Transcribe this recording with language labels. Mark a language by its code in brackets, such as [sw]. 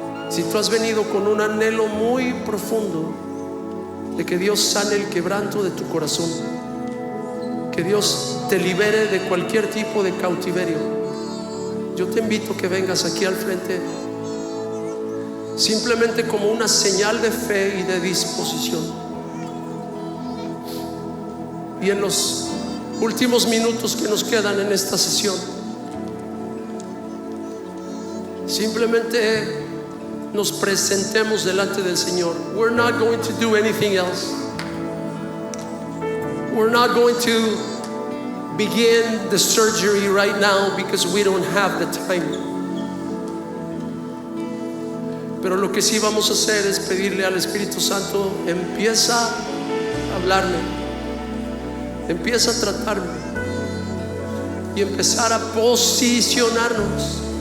[es] Si tú has venido con un anhelo muy profundo de que Dios sane el quebranto de tu corazón, que Dios te libere de cualquier tipo de cautiverio, yo te invito a que vengas aquí al frente, simplemente como una señal de fe y de disposición. Y en los últimos minutos que nos quedan en esta sesión, simplemente nos presentemos delante del Señor. [en] We're not going to do anything else. We're not going to begin the surgery right now because we don't have the time. [es] Pero lo que sí vamos a hacer es pedirle al Espíritu Santo: empieza a hablarme, empieza a tratarme y empezar a posicionarnos